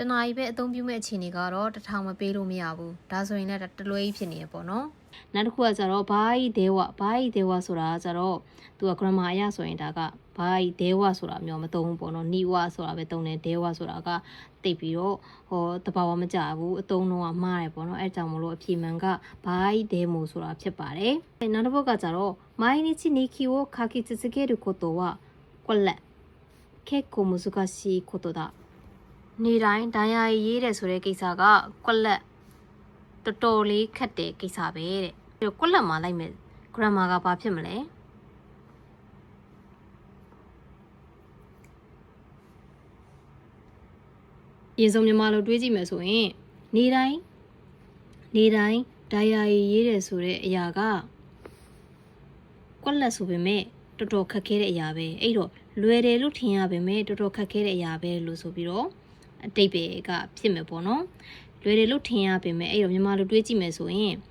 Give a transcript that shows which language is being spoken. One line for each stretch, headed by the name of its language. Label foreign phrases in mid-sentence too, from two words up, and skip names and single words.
Burmese: နာရီပဲအသုံးပြုမဲ့အခြေအနေကတော့1000မပေးလို့မရဘူးဒါဆိုရင်လည်းတလွဲကြီးဖြစ်နေရပေါ့နော်နောက်တစ်ခုကကြတော့ဘာဤဒေဝဆိုတာကကြတော့သူက grammar အရဆိုရင်ဒါကဘာဤဒေဝဆိုတာမျိုးမသုံးဘူးပေါ့နော်နိဝဆိုတာပဲသုံးတယ်ဒေဝဆိုတာကတိတ်ပြီးတော့တဘာဝမကြဘူးအသုံးတော့မှားတယ်ပေါ့နော်အဲကြောင့်မလို့အဖြေမှန်ကဘာဤဒေမိုဆိုတာဖြစ်ပါတယ်နောက်တစ်ပုဒ်ကကြတော့
Japanese: 毎日日記を書き続けることはこれ結構難しいことだ
Burmese: နေတိုင်းဒိုင်ယာရေးတယ်ဆိုတဲ့ကိစ္စကကွက်လက်တော်တော်လေးခက်တဲ့ကိစ္စပဲတဲ့ပြီးတော့ကွက်လက်မှာလိုက်မယ် grammar ကဘာဖြစ်မလဲ အရင်ဆုံးမြန်မာလိုတွေးကြည့်မယ်ဆိုရင်နေတိုင်းဒိုင်ယာရေးတယ်ဆိုတဲ့အရာကကွက်လက်ဆိုပေမဲ့တော်တော်ခက်ခဲတဲ့အရာပဲအဲ့တော့လွယ်တယ်လို့ထင်ရပေမဲ့တော်တော်ခက်ခဲတဲ့အရာပဲလို့ဆိုပြီးတော့အတိတ်ပဲကဖြစ်မယ်ပေါ့နော်လွယ်တယ်လို့ထင်ရပေမဲ့အဲ့တော့မြန်မာလိုတွေးကြည့်မယ်ဆိုရင်